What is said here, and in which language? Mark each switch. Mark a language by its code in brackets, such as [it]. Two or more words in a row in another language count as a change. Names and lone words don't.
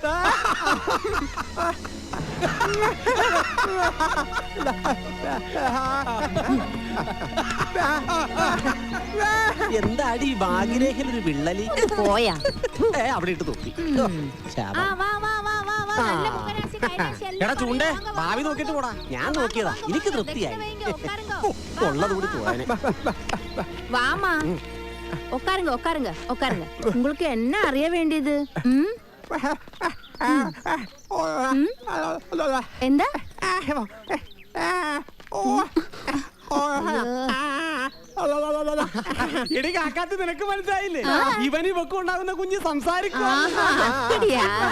[ml] എന്താടി ഭാഗ്യരേഖയിലൊരു വിള്ളലി പോയാ അവിടെ ഇട്ട് തോക്കി. എടാ ചൂണ്ടേ ഭാവി നോക്കിട്ട് പോടാ. ഞാൻ നോക്കിയതാ, എനിക്ക് തൃപ്തിയായി. ഉള്ളത് കൂടി പോവാന്. [ta] வாமா உட்காருங்க உட்காருங்க உட்காருங்க. உங்களுக்கு என்ன அறிய வேண்டியது? [ml] എന്താ? എടി കാക്കാത്ത് നിനക്ക് മനസ്സിലായില്ലേ? ഇവന് ഇവക്ക് ഉണ്ടാകുന്ന കുഞ്ഞ് സംസാരിക്കും. [ta] அப்படியா?